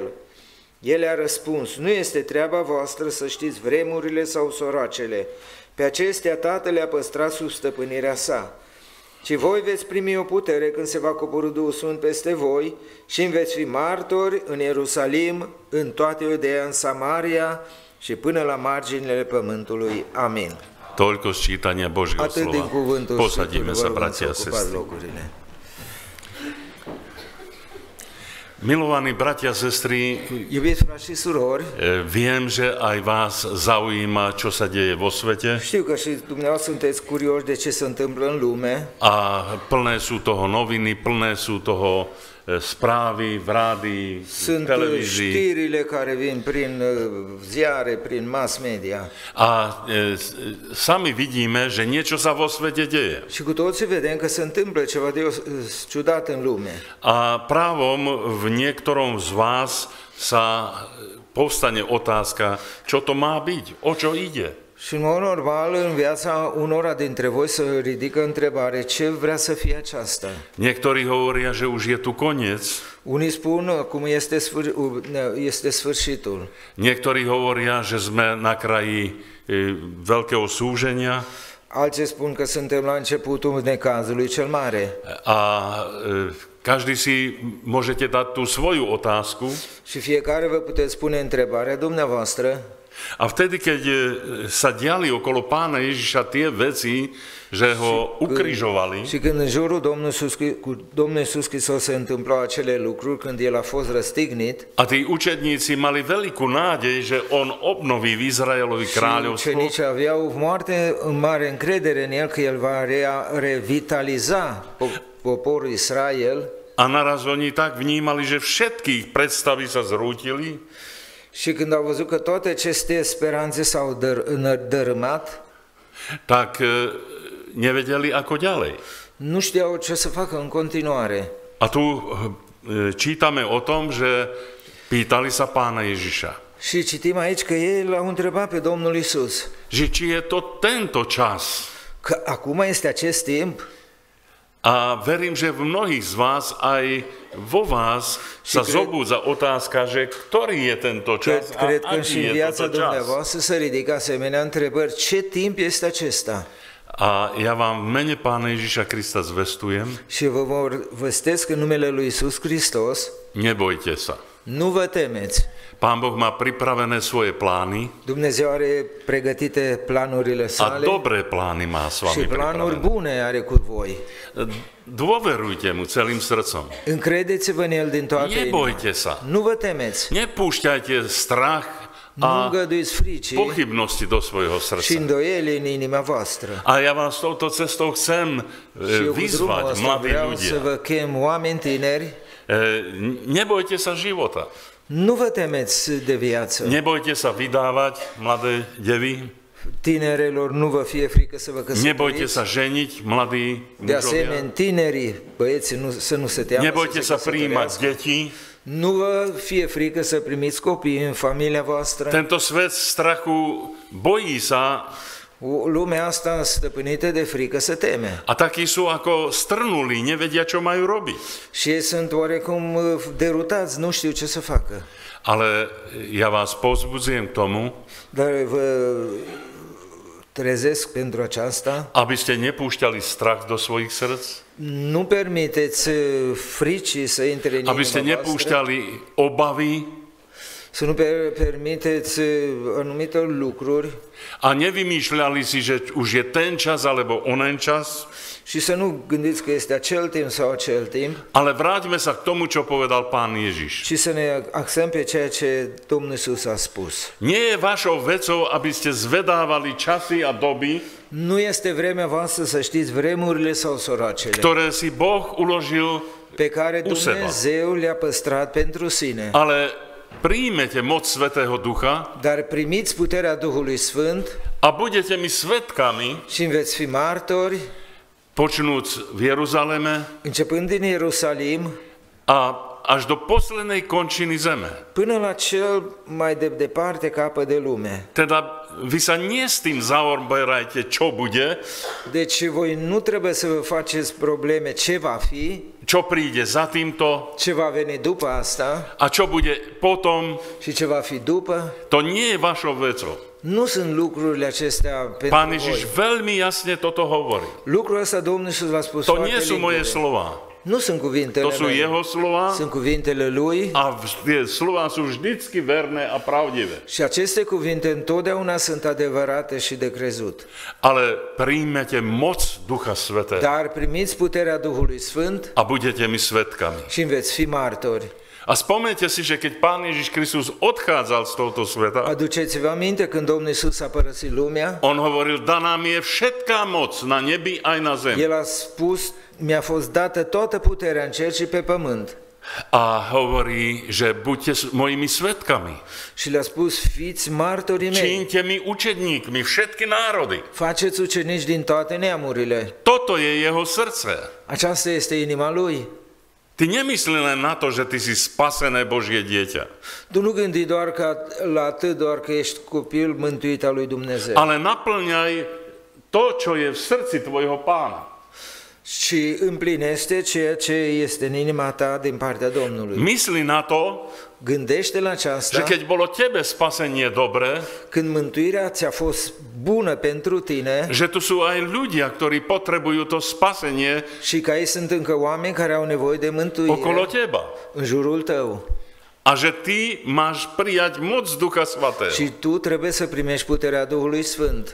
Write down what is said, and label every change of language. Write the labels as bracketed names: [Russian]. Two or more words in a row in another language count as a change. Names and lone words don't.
[Romanian] El a răspuns: nu este treaba voastră să știți vremurile sau soroacele, pe acestea Tatăl le-a păstrat sub stăpânirea sa. Ci voi veți primi o putere când se va coborî Duhul Sfânt peste voi și îmi veți fi martori în Ierusalim, în toată Iudeea, în Samaria și până la marginile pământului. Amin. [Slovak] Toľko z čítania Božieho slova. Posadíme sa, bratia a sestry. Milovaní bratia a sestry, [Romanian] Iubiți frați și surori, [Slovak] viem, že aj vás zaujíma, čo sa deje vo svete. [Romanian] Știu că și dumneavoastră sunteți curioși de ce se întâmplă în lume. [Slovak] A plné sú toho noviny, plné sú toho správy v rádii, [Romanian] Sunt [Slovak] televízii. [Romanian] știrile care vin prin ziare, prin mass media. [Slovak] A sami vidíme, že niečo sa vo svete deje. [Romanian] Și cu toții vedem că se întâmplă ceva de ciudat în lume. [Slovak] A právom v niektorom z vás sa povstane otázka, čo to má byť, o čo ide. [Romanian] Și în mod normal, în viața unora dintre voi se ridică întrebare: ce vrea să fie aceasta? [Slovak] Niektorí hovoria, že už je tu koniec. [Romanian] Unii spun cum este sfârșitul. [Slovak] Niektorí hovoria, že sme na kraji veľkého súženia. [Romanian] Alții spun că suntem la începutul necazului cel mare. [Slovak] A každý si môžete dať tú svoju otázku. [Romanian] Și fiecare vă puteți spune întrebarea dumneavoastră. [Slovak] A vtedy, keď sa diali okolo Pána Ježiša tie veci, že ho ukrižovali, [Romanian] și când în jurul Domnului Iisus Hristos se întâmplau acele lucruri, când El a fost răstignit, [Slovak] a tí učedníci mali veľkú nádej, že on obnoví v Izraelovi kráľovstvo, [Romanian] ucenicii aveau mare încredere în El că El va revitaliza poporul Israel. [Slovak] A naraz oni tak vnímali, že všetkých predstavy sa zrútili. [Romanian] Și când au văzut că toate aceste speranțe s-au dărâmat, [Slovak] tak nevedeli ako ďalej. [Romanian] Nu știau ce să facă în continuare. [Slovak] A tu čítame o tom, že pýtali sa Pána Ježiša. [Romanian] Și citim aici că ei l-au întrebat pe Domnul Iisus: [Slovak] že či je to tento čas. [Romanian] Că acum este acest timp? [Slovak] A verím, že v mnohých z vás, aj vo vás, sa zobúdza otázka, že ktorý je tento čas a [Romanian] Cred că [Slovak] aký [Romanian] și în [Slovak] je [Romanian] viața [Slovak] toto čas. [Romanian] dumneavoastră se ridică asemenea întrebări: ce timp este acesta? [Slovak] A ja vám v mene Pána Ježiša Krista zvestujem: [Romanian] Și vă vestesc în numele lui Iisus Hristos: [Slovak] nebojte sa. [Romanian] nu vă temeți. [Slovak] Pán Boh má pripravené svoje plány. [Romanian] Dumnezeu are pregătite planurile [Slovak] A [Romanian] sale [Slovak] dobré plány má s [Romanian] și [Slovak] vami [Romanian] planuri [Slovak] pripravené. [Romanian] bune are cu voi. [Slovak] Dôverujte mu celým srdcom. [Romanian] Încredeți-vă în El din toată inima. [Slovak] Nebojte sa. [Romanian] Nu vă temeți. [Slovak] Nepúšťajte strach [Romanian] Nu [Slovak] a [Romanian] îngăduiți fricii [Slovak] pochybnosti do svojho [Romanian] și [Slovak] srdca. [Romanian] îndoieli în inima voastră. [Slovak] A ja vás touto cestou chcem [Romanian] Și eu cu drumul [Slovak] vyzvať, [Romanian] ăsta [Slovak] mladí [Romanian] vreau să [Slovak] ľudia. [Romanian] vă chem oameni tineri: [Slovak] Nebojte sa života. [Romanian] nu vă temeți de viață. [Slovak] Nebojte sa vydávať, mladé devy. [Romanian] Tinerelor, nu vă fie frică să vă [Slovak] Nebojte [Romanian] căsătoriți. [Slovak] sa ženiť, mladí [Romanian] De asemenea, [Slovak] mužovia. [Romanian] tinerii, băieții, să nu se teamă [Slovak] Nebojte [Romanian] să [Slovak] sa [Romanian] se [Slovak] prijímať [Romanian] căsătorească. [Slovak] deti. [Romanian] Nu vă fie frică să primiți copii în familia voastră. [Slovak] Tento svet strachu bojí sa [Romanian] Lumea asta stăpânită de frică se teme. [Slovak] a takí sú ako strnulí, nevedia, čo majú robiť. [Romanian] Și ei sunt oarecum derutați, nu știu ce să facă. [Slovak] Ale ja vás povzbudzujem k tomu, [Romanian] Dar vă trezesc pentru aceasta: [Slovak] aby ste nepúšťali strach do svojich srdc, [Romanian] nu permiteți fricii să intre în [Slovak] aby ste [Romanian] inima voastră, [Slovak] nepúšťali obavy, [Romanian] Să nu permiteți anumite lucruri [Slovak] a nevymýšľali si, že už je ten čas alebo onen čas, [Romanian] și să nu gândiți că este acel timp sau acel timp, [Slovak] ale vráťme sa k tomu, čo povedal Pán Ježiš. [Romanian] și să ne axăm pe ceea ce Domnul Iisus a spus. [Slovak] Nie je vašou vecou, aby ste zvedávali časy a doby, [Romanian] Nu este vremea voastră să știți vremurile sau soracele [Slovak] ktoré si Boh uložil, [Romanian] pe care [Slovak] u seba. [Romanian] Dumnezeu le-a păstrat pentru sine. [Slovak] ale príjmete moc Svätého Ducha [Romanian] Dar primiți puterea Duhului Sfânt [Slovak] a budete mi svedkami, [Romanian] și veți fi martori, [Slovak] počnúc v Jeruzaleme [Romanian] începând din Ierusalim, [Slovak] a až do poslednej končiny zeme. [Romanian] până la cel mai de departe capăt de lume. [Slovak] Teda vy sa nie s tým zaoberajte, čo bude, [Romanian] Deci voi nu trebuie să vă faceți probleme ce va fi, [Slovak] čo príde za týmto [Romanian] ce va veni după asta [Slovak] a čo bude potom. [Romanian] și ce va fi după. [Slovak] To nie je vašou vecou. [Romanian] Nu sunt lucrurile acestea pentru [Slovak] Pán [Romanian] voi. [Slovak] Ježiš veľmi jasne toto hovorí. [Romanian] Lucrul ăsta Domnul Iisus v-a spus [Slovak] To [Romanian] foarte [Slovak] nie sú moje [Romanian] limpede. [Slovak] slova. [Romanian] Nu sunt cuvintele [Slovak] To sú [Romanian] mele, [Slovak] jeho slova [Romanian] sunt cuvintele Lui [Slovak] a tie slova sú vždycky verné a pravdivé. [Romanian] și aceste cuvinte întotdeauna sunt adevărate și de crezut. [Slovak] Ale príjmete moc Ducha Svätého [Romanian] Dar primiți puterea Duhului Sfânt [Slovak] a budete mi svedkami. [Romanian] și veți fi martori. [Slovak] A spomeňte si, že keď Pán Ježiš Kristus odchádzal z tohto sveta, [Romanian] Aduceți-vă aminte când Domnul Iisus a părăsit lumea, [Slovak] on hovoril, daná mi je všetká moc na nebi aj na zemi. [Romanian] El a spus, mi-a fost dată toată puterea în cer și pe pământ. [Slovak] A hovorí, že buďte mojimi svedkami. [Romanian] Și le-a spus, fiți martorii mei, [Slovak] Čiňte mi učedníkmi všetky národy. [Romanian] faceți ucenici din toate neamurile. [Slovak] Toto je jeho srdce. [Romanian] Aceasta este inima Lui. [Slovak] Ty nemyslí len na to, že ty si spasené Božie dieťa, [Romanian] Tu nu gândi doar la atât doar că ești copil mântuit al lui Dumnezeu, [Slovak] ale naplňaj to, čo je v srdci tvojho Pána. [Romanian] și împlinește ceea ce este în inima ta din partea Domnului. [Slovak] Myslí na to, [Romanian] Gândește la [Slovak] že [Romanian] aceasta [Slovak] keď bolo tebe spasenie dobré, [Romanian] când mântuirea ți-a fost bună pentru tine [Slovak] že tu sú aj ľudia, ktorí potrebujú to spasenie [Romanian] și că aici sunt încă oameni care au nevoie de [Slovak] okolo [Romanian] mântuire [Slovak] teba. [Romanian] în jurul tău. [Slovak] A že ty máš prijať moc Ducha Svätého. [Romanian] Și tu trebuie să primești puterea Duhului Sfânt.